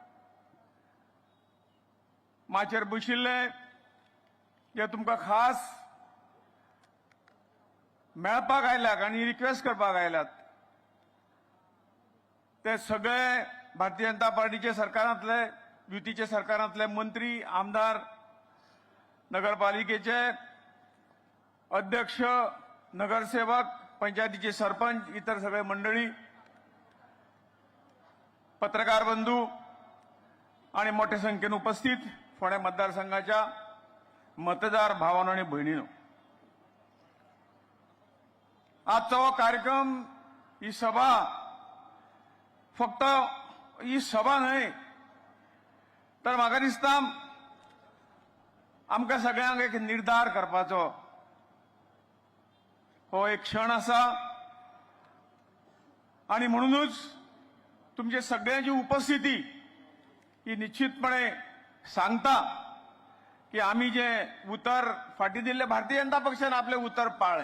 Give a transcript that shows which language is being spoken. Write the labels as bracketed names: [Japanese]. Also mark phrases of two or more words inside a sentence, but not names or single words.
[Konkani] माचेर बशिल्ले जे तुमकां खास मेळपाक आयल्यात आनी रिक्वेस्ट करपाक आयल्यात ते सगळे भारतीय जनता पार्टीचे सरकारांतले, युतीचे सरकारांतले मंत्री, आमदार, नगरपालिकेचे अध्यक्ष, नगरसेवक, पंचायतीचे सरपंच, इतर सगळे मंडळी, [Marathi] पत्रकार बंधू आणि मोठ्या संख्येने उपस्थित फोंडा मतदारसंघाच्या मतदार भावांनो [Konkani] आणि भयणींनो, आजचा हो कार्यक्रम, ही सभा फक्त ही सभा न्हय तर म्हाका दिसता आमकां सगळ्यांक एक निर्धार करपाचो हो एक क्षण आसा. आणि म्हणूनच तुमचे सगळ्यांची उपस्थिती ही निश्चितपणे सांगता की आम्ही जे उतर फाटी दिले, भारतीय जनता पक्षाने आपले उतर पाळले.